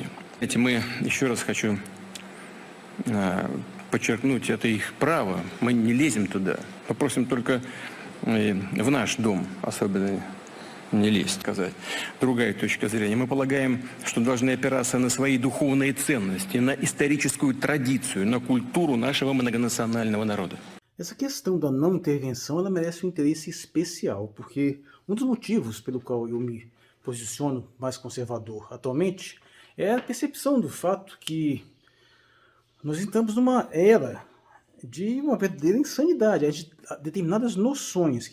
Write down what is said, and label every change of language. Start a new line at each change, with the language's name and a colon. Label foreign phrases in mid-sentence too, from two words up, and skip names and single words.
Russian: Мы, еще раз хочу подчеркнуть, это их право, мы не лезем туда. Мы просим только в наш дом особенно не лезть, сказать. Другая точка zрения. Мы полагаем, что должны опираться на свои dуховные ценности, на историческую традицию, на культуру нашего многонационального народа.
Portuguese: Essa questão da não intervenção, ela merece um interesse especial, porque um dos motivos pelo qual eu me posiciono mais conservador atualmente é a percepção do fato que nós estamos numa era de uma verdadeira insanidade, determinadas noções